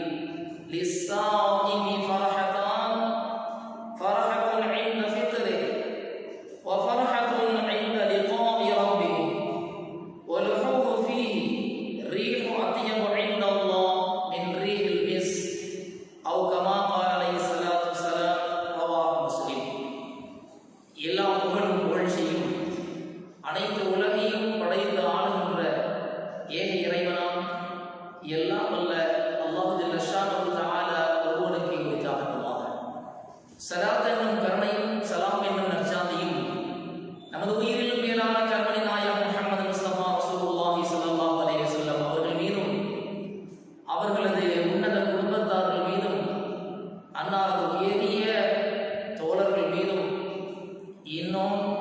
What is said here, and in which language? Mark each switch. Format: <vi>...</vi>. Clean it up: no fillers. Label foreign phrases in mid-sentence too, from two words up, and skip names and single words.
<ar>للصائم فرحتان فرحة عند فطره وفرحة عند لقاء ربه ولحوه فيه ريح أطيب عند الله من ريح المسك أو كما قال عليه الصلاة والسلام. رواه مسلم.</ar> <ta>எல்லா புகழும் புகழ்ச்சியும் அனைத்து உலகையும் படைத்து ஆளுகின்ற ஏக இறைவனாம் எல்லாம் வல்ல</ta> <ar>الله جل شأنه تعالى</ar> <ta>ஒருவனுக்கு உரித்தாகட்டுமாக. ஸலாத் என்னும் கருணையும் சலாம் என்னும் நற்சாந்தியும் நமது உயிரிலும் மேலான கர்மணி நாயகம் முஹம்மது முஸ்தபா</ta> <ar>رسول الله صلى الله عليه وسلم</ar> <ta>அவர்கள் மீதும் அவர்களது உன்னத குடும்பத்தார்கள் மீதும் அன்னாரது உயரிய தோழர்கள் மீதும் இன்னும்</ta>